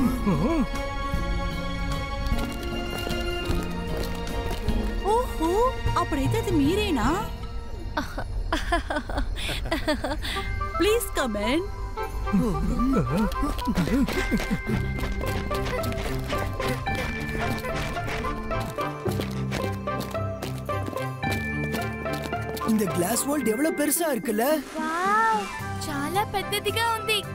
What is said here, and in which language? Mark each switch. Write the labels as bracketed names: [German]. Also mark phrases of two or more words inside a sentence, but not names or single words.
[Telugu] ఓహో, అప్పుడైతే అది మీరేనా? [English] please come in. [Tamil] இந்த [English] glass wall [Tamil] எவ்வளவு பெருசா இருக்குல்ல? [Telugu] వావ్, చాలా పెద్దదిగా ఉంది.